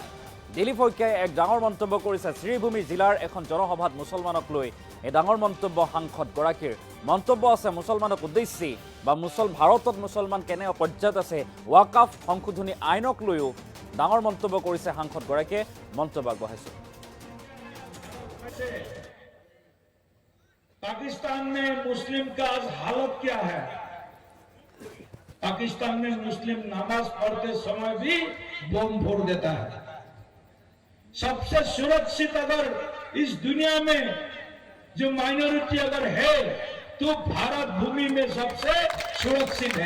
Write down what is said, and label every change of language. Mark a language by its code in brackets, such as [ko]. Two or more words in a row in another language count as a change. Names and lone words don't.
[as] দিলীপ শইকীয়াই এক ডাঙৰ মন্তব্য কৰিছে শ্ৰীভূমি জিলাৰ এখন জনসভাত মুছলমানক লৈ। এই ডাঙৰ মন্তব্য সাংসদগৰাকীৰ। মন্তব্য আছে মুছলমানক উদ্দেশ্যি বা ভাৰতত মুছলমান কেনে পৰ্যায়ত আছে, ৱাকাফ সংশোধনী আইনক লৈও ডাঙৰ মন্তব্য কৰিছে সাংসদগৰাকীয়ে। মন্তব্য আগবঢ়াইছে। [hi] पाकिस्तान में मुस्लिम का आज हालत क्या है? पाकिस्तान में मुस्लिम नमाज पढ़ते समय भी बम फोड़ देता है। सबसे सुरक्षित अगर इस दुनिया में जो माइनॉरिटी अगर है तो भारत भूमि में सबसे सुरक्षित है।